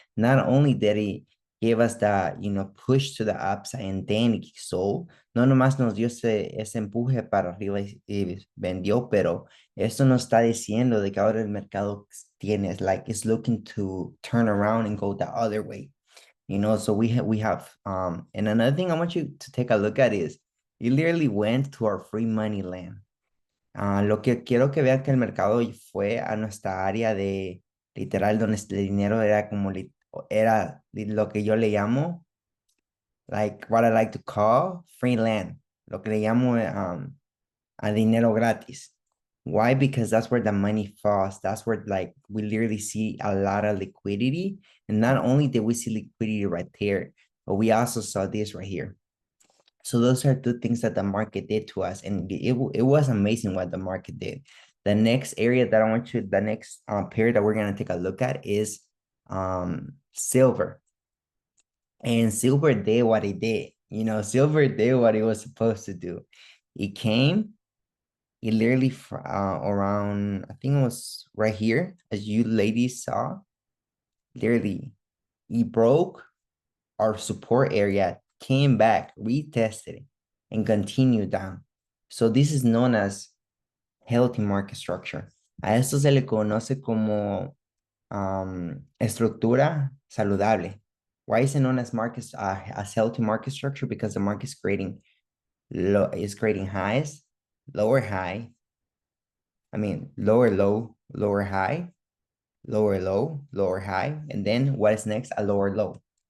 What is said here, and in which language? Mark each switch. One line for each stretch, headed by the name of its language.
English: Not only did it gave us that, push to the upside and then it sold,
Spanish: no nomás nos dio ese empuje para arriba y vendió, pero esto nos está diciendo de que ahora el mercado
English: it's looking to turn around and go the other way. So we have and another thing I want you to take a look at is it literally went to our free money land.
Spanish: Lo que quiero que vean que el mercado fue a nuestra área de literal donde el dinero era lo que yo le llamo,
English: like what I like to call free land,
Spanish: lo que le llamo a dinero gratis.
English: Why? Because that's where the money falls. That's where like we literally see a lot of liquidity, And not only did we see liquidity right there, but we also saw this right here. So those are two things that the market did to us, and it was amazing what the market did. The next area that I want you, the next pair that we're gonna take a look at is silver. And silver did what it did. You know, silver did what it was supposed to do. It came, it literally around, I think it was right here, as you ladies saw, literally, it broke our support area, came back, retested it, and continued down. So this is known as healthy market structure.
Spanish: A esto se le conoce como estructura saludable.
English: Why is it known as markets as healthy market structure? Because the market is creating highs, lower high, lower low, lower high, lower low, lower high, and then what is next? A lower low.